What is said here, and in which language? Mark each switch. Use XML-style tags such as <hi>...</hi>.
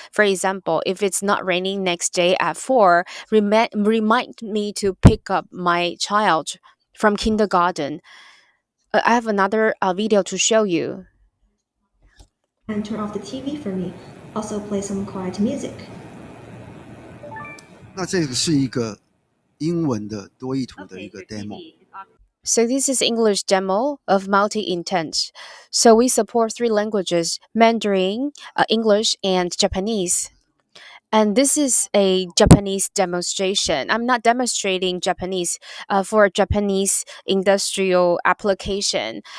<en>For example, if it's not raining next day at 4, remind me to pick up my child from kindergarten. I have another video to show you. And turn off the TV for me. Also play some quiet music.</en> <zh>那这个是一个英文的多益图的一个 demo。</zh> <en>So this is English demo of multi-intent. So we support 3 languages: Mandarin, English, and Japanese. And this is a Japanese demonstration. I'm not demonstrating Japanese for Japanese industrial application.</en>